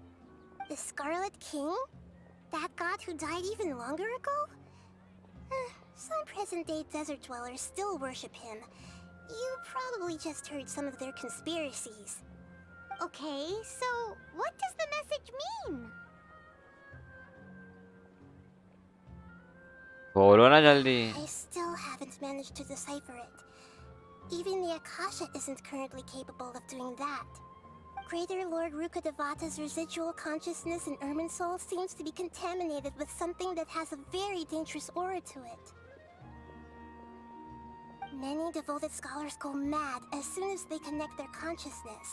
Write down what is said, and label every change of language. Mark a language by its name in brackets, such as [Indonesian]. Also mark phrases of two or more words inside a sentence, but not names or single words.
[English] The Scarlet King? That god who died even longer ago? Some present-day desert dwellers still worship him. You probably just heard some of their conspiracies. Okay, so what does the message mean? [Hindi] बोलो ना जल्दी. [English] I still haven't managed to decipher it. Even the Akasha isn't currently capable of doing that. Greater Lord Rukkhadevata's residual consciousness in Irminsul seems to be contaminated with something that has a very dangerous aura to it. Many devoted scholars go mad as soon as they connect their consciousness.